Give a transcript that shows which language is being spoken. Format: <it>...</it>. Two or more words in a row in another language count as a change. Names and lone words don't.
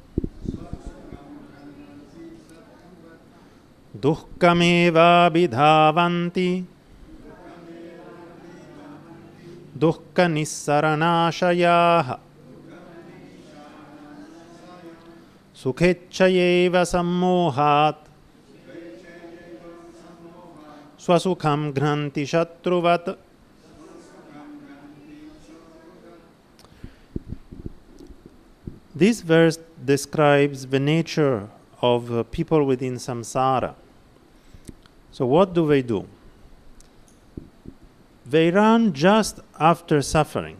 <sa>Dukkhameva bhidhavanti dukkha nissaranashayah sukhechayeva sammohat swasukham gnanti shatruvat.</sa> <en>This verse describes the nature of people within samsara. So what do? They run just after suffering.</en>